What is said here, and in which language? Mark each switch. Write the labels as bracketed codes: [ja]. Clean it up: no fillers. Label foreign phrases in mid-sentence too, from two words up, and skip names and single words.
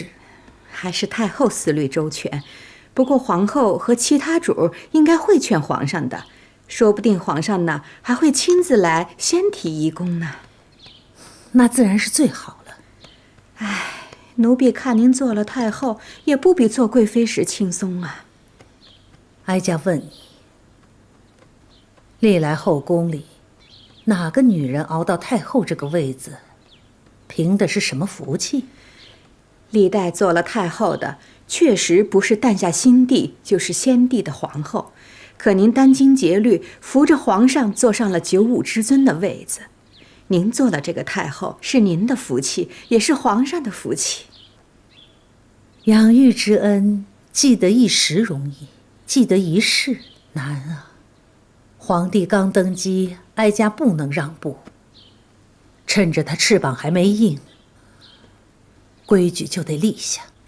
[zh] 还是太后思虑周全，不过皇后和其他主应该会劝皇上的，说不定皇上呢还会親自來先提移宮呢。那自然是最好了。唉，奴婢看您做了太後，也不比做貴妃時輕鬆啊。哀家問你，歷來後宮裡，哪個女人熬到太後這個位子，憑的是什麼福氣？歷代做了太後的，確實不是誕下新帝就是先帝的皇後，可您殚精竭慮，扶着皇上坐上了95之尊的位子。您做了這個太後，是您的福氣，也是皇上的福氣。養育之恩，記得一時容易，記得一世難啊。皇帝剛登基，哀家不能讓步，趁着他翅膀還沒硬，規矩就得立下。